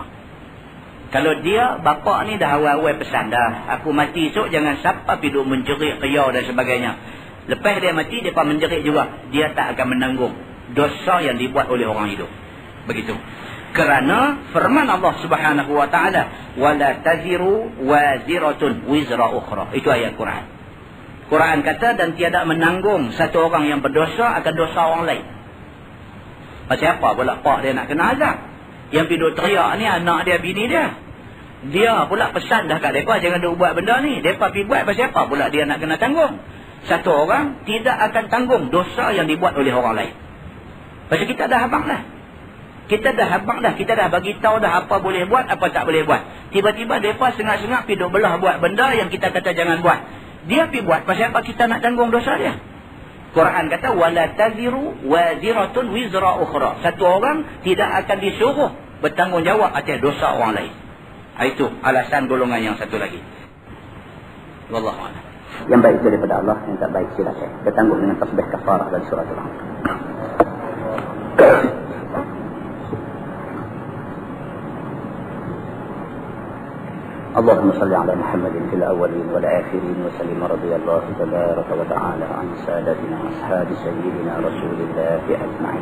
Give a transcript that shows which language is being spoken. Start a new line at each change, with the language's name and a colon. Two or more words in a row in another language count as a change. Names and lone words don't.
Malay: Kalau dia, bapa ni dah awal-awal pesan dah, aku mati esok jangan siapa pergi menjerit, riau dan sebagainya. Lepas dia mati, dia menjerit juga. Dia tak akan menanggung dosa yang dibuat oleh orang hidup. Begitu. Kerana firman Allah
Arabic: سبحانه وتعالى, ولا تزر وازرة وزر أخرى.
Malay: Itu ayat Quran. Quran kata, dan tiada menanggung satu orang yang berdosa akan dosa orang lain. Macam apa pula pak dia nak kena azab? Yang pergi teriak ni anak dia, bini dia. Dia pula pesan dah kat mereka jangan dia buat benda ni. Mereka pergi buat, pasal apa pula dia nak kena tanggung? Satu orang tidak akan tanggung dosa yang dibuat oleh orang lain. Pasal kita dah habang dah. Kita dah bagi tahu dah apa boleh buat, apa tak boleh buat. Tiba-tiba mereka sengak-sengak pergi belah buat benda yang kita kata jangan buat. Dia pergi buat, pasal apa kita nak tanggung dosa dia? Quran kata,
Arabic: ولا تزر وازرة وزر أخرى.
Malay: Satu orang tidak akan disuruh bertanggungjawab atas dosa orang lain. Itu alasan golongan yang satu lagi.
Arabic: والله أعلم.
Malay: Yang baik itu daripada Allah, yang tak baik silakan. Kita tanggung dengan tasbih kafarah dan surah Al-An'am.
Arabic: اللهم صل على محمد في الأولين والآخرين وسلم رضي الله تبارك وتعالى عن سادتنا أصحاب سيدنا رسول الله أجمعين.